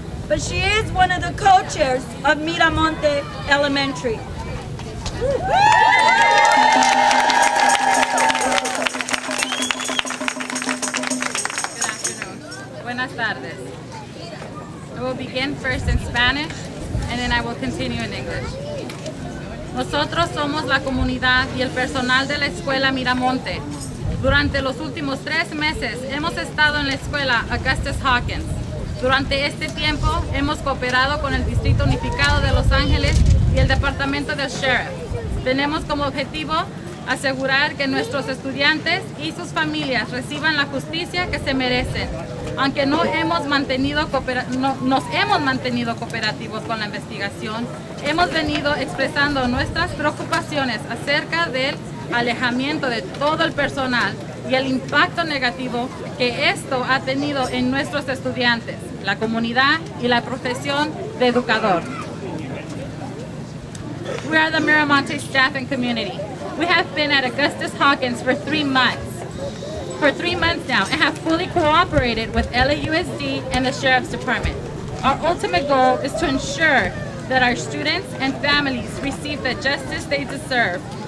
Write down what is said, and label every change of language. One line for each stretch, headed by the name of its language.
English: But she is one of the co-chairs of Miramonte Elementary. Good afternoon.
Spanish: Buenas tardes.
English: I will begin first in Spanish, and then I will continue in English.
Spanish: Nosotros somos la comunidad y el personal de la escuela Miramonte. Durante los últimos 3 meses hemos estado en la escuela Augustus Hawkins. Durante este tiempo hemos cooperado con el Distrito Unificado de Los Ángeles y el Departamento del Sheriff. Tenemos como objetivo asegurar que nuestros estudiantes y sus familias reciban la justicia que se merecen. Aunque nos hemos mantenido cooperativos con la investigación, hemos venido expresando nuestras preocupaciones acerca del alejamiento de todo el personal y el impacto negativo que esto ha tenido en nuestros estudiantes, la comunidad y la profesión de educador.
English: We are the Miramonte staff and community. We have been at Augustus Hawkins for 3 months. For 3 months now, and have fully cooperated with LAUSD and the Sheriff's Department. Our ultimate goal is to ensure that our students and families receive the justice they deserve.